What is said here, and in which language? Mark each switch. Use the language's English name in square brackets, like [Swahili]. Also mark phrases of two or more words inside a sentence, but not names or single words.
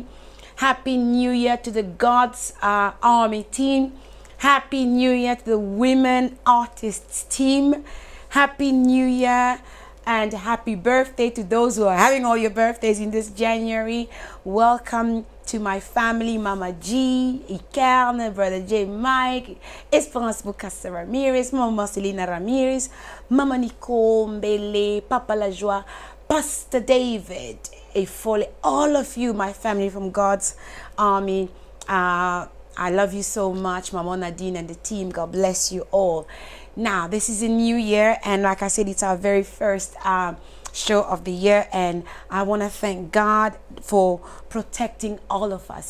[English] Happy new year to the God's Army team. Happy New Year to the Women Artists team. Happy New Year and happy birthday to those who are having all your birthdays in this January. Welcome to my family, Mama G, Ikarne, Brother J Mike, Esperance Bukasa Ramires, Mama Selena Ramires, Mama Nicole Mbele, Papa Lajoie, Pastor David, Efole, all of you, my family from God's Army. I love you so much, Mama Nadine and the team. God bless you all. Now, this is a new year, and like I said, it's our very first show of the year, and I want to thank God for protecting all of us.